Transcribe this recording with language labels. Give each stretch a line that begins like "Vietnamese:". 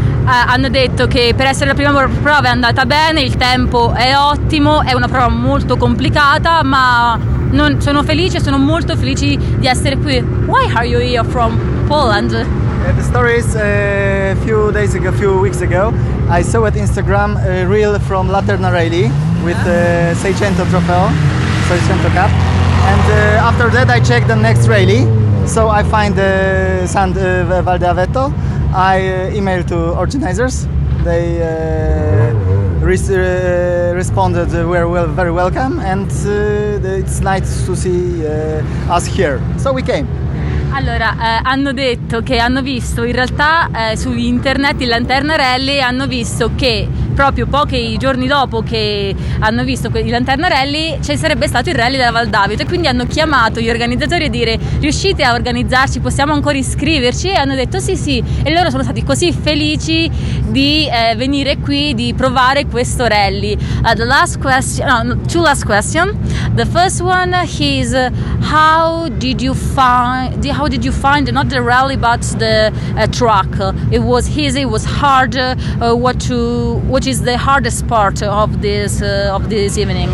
Italian: Hanno detto che per essere la prima prova è andata bene, il tempo è ottimo, è una prova molto complicata, ma non, sono felice, sono molto felice di essere qui.
English: Why are you here from Poland? The story is a few weeks ago, I saw at Instagram a reel from Laterna Rally with the 600 trofeo, 600 cup, and after that I checked the next rally, so I find the San Val d'Aveto. I emailed to organizers, they responded very welcome, and it's nice to see us here, so we came.
Italian: Allora, hanno detto che hanno visto in realtà su internet il Lanterna Rally, hanno visto che proprio pochi giorni dopo che hanno visto il Lanterna Rally ci sarebbe stato il rally della Val d'Aveto, e quindi hanno chiamato gli organizzatori a dire: riuscite a organizzarci, possiamo ancora iscriverci? E hanno detto sì sì, e loro sono stati così felici di venire qui, di provare questo rally.
English: Two last questions. The first one is how did you find not the rally but the track? It was easy, it was hard, which is the hardest part of this evening?